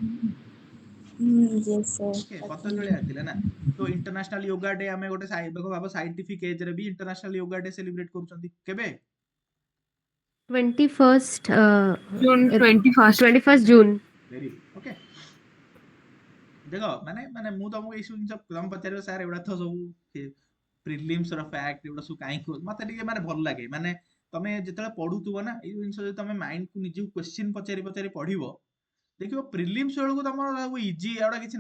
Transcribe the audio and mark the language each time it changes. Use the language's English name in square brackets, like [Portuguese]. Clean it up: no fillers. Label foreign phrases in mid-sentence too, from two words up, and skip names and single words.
[English] yes sir [Odia] ଓକେ ପତଞ୍ଜଳି ଆଣିଥିଲେ ନା ତ [English] international yoga day [Odia] ଆମେ ଗୋଟେ ଭାବ [English] scientific age [Odia] ରେ ବି [English] international yoga day celebrate [Odia] କରୁଛନ୍ତି କେବେ [English] 21st June 21st. 21st June. very okay [Odia] ଦେଖ ମାନେ ମାନେ ମୁଁ ତମକୁ ଏଇ ସବୁ ଜିନିଷ ତମେ ପଚାରିବ ସାର୍ ଏଗୁଡା ତ ସବୁ ପ୍ରିଲିମ୍ସ ର ଫ୍ୟାକ୍ଟ ଏଗୁଡା ସବୁ କାହିଁ କହୁଛ ମତେ ଟିକେ ମାନେ ଭଲ ଲାଗେ ମାନେ ତମେ ଯେତେବେଳେ ପଢୁଥିବ ନା ଏଇ ଜିନିଷ ଯଦି ତମେ ମାଇଣ୍ଡ କୁ ନିଜକୁ କ୍ୱେଶ୍ଚିନ୍ ପଚାରି ପଚାରି ପଢିବ ଦେଖିବ ପ୍ରିଲିମ୍ସ ବେଳକୁ ତମର ସବୁ ଇଜି ଏଗୁଡା କିଛି